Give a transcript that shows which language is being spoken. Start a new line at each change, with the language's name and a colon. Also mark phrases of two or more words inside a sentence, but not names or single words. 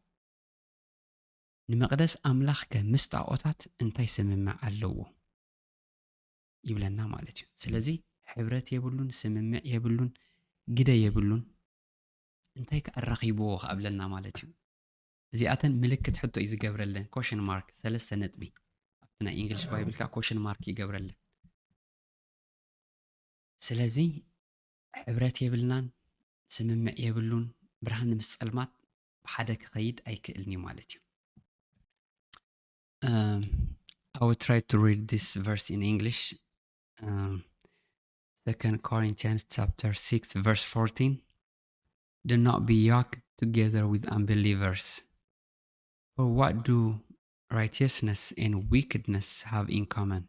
Tigrinya: ንመቕደስ ኣምላኽ ከምስ ጣዖታት እንታይ ስምምዕ ኣለዎ ይብለና ማለት እዩ ስለዚ ሕብረት የብሉን ስምምዕ የብሉን ግደ የብሉን እንታይ ከኣራኺብዎ ካብለና ማለት እዩ እዚኣተን ምልክት ሕቶ እዩ ዝገብረለን
English: question mark
Tigrinya: 3 ነጥቢ ኣብቲ ናይ
English: English Bible
Tigrinya: ካ
English: question mark
Tigrinya: ይገብረለን ስለዚ ሕብረት የብልናን ስምምዕ የብሉን ብርሃን ምስ ጸልማት ብሓደ ክኸይድ ኣይክእልኒ ማለት እዩ
English: I will try to read this verse in English 2 Corinthians chapter 6 verse 14 Do not be yoked together with unbelievers For what do righteousness and wickedness have in common?